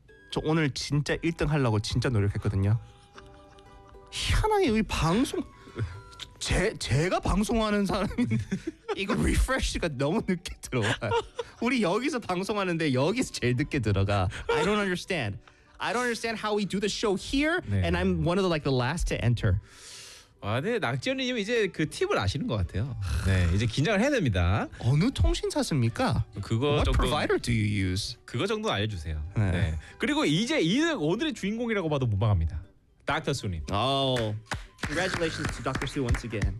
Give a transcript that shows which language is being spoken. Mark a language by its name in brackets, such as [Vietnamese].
[Korean] 저 오늘 진짜 1등 하려고 진짜 노력했거든요. 희한하게 우리 방송. 제가 방송하는 사람인데 이거 리프레쉬가 너무 늦게 들어와. 우리 여기서 방송하는데 여기서 제일 늦게 들어가. [English] I don't understand. I don't understand how we do the show here 네. and I'm one of the like the last to enter. [Korean] 아, 네. 낙지연님 이제 그 팁을 아시는 것 같아요. 네. 이제 긴장을 해야 됩니다. 어느 통신사십니까? 그거 [English] What [Korean] 정도 [English] provider do you use? [Korean] 그거 정도 알려 주세요. 네. 네. 그리고 이제 이득 오늘의 주인공이라고 봐도 무방합니다. 닥터 수님. [English] 오. Congratulations to Dr. Su once again.